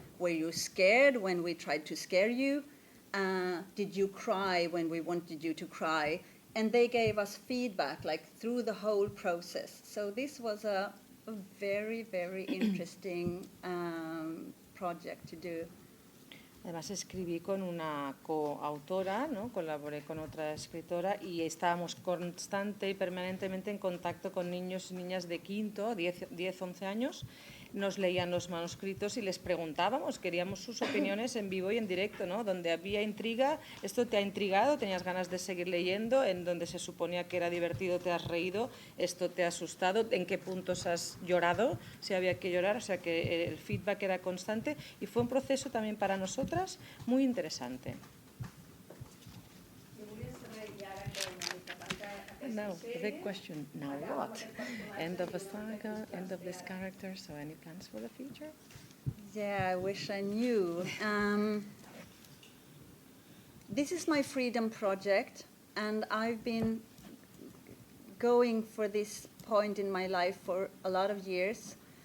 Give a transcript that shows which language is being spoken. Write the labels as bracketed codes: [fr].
[en] Were you scared when we tried to scare you? Did you cry when we wanted you to cry? And they gave us feedback through the whole process. So this was a very, very interesting project to do. [es] Además escribí con una coautora, ¿no? Colaboré con otra escritora y estábamos constante y permanentemente en contacto con niños y niñas de quinto, 10, 11 años, nos leían los manuscritos y les preguntábamos, queríamos sus opiniones en vivo y en directo, ¿no? Donde había intriga, esto te ha intrigado, tenías ganas de seguir leyendo, en donde se suponía que era divertido, te has reído, esto te ha asustado, en qué puntos has llorado, si había que llorar, o sea que el feedback era constante y fue un proceso también para nosotras muy interesante. [en] Now, the big question, now what? End of a saga, end of this character, so any plans for the future? Yeah, I wish I knew. This is my freedom project, and I've been going for this point in my life for a lot of years.